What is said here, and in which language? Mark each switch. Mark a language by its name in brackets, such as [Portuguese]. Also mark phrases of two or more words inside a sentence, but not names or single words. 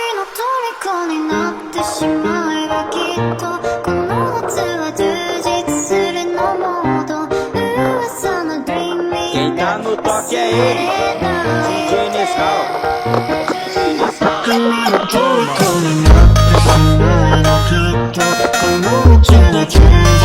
[Japanese] 虜になってしまえばきっとこの夏は充実するのもっと噂の Dreamy [Portuguese] Quem tá no toque é ele, DJ instale. [Japanese] 君の虜になってしまえばきっとこの夏は充実